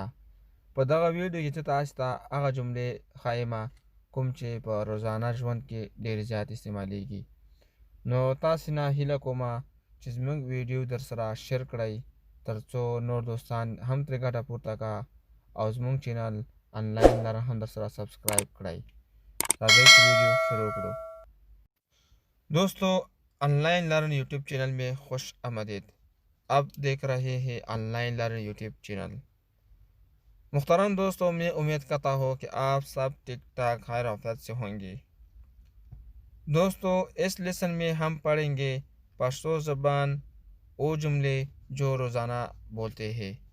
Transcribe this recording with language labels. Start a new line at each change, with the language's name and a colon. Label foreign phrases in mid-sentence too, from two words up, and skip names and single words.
Pashto: په دغه ویډیو کې زه تاسو ته هغه جملې ښایم کوم چې په روزانه ژوند کې ډېر زیات استعمالیږي. نو تاسو نه هیله کوم چې زموږ ویډیو در سره شیر کړئ تر څو نور دوستان هم ترې ګټه پورته کا او زموږ چینل آنلاइन لرن هم در سره سبسکرائب کړئ. راځئ چې ویډیو شروع کړو.
Urdu: دوستو، آنلاइन لرن یوٹیوب چینل میں خوش آمدید. اب دیکھ رہے ہیں آنلاइन لرن یوٹیوب چینل. محترم دوستو، میں امید کرتا ہوں کہ آپ سب ٹھیک ٹھاک خیر آفیت سے ہوں گے. دوستو، اس لیسن میں ہم پڑھیں گے پشتو زبان وہ جملے جو روزانہ بولتے ہیں.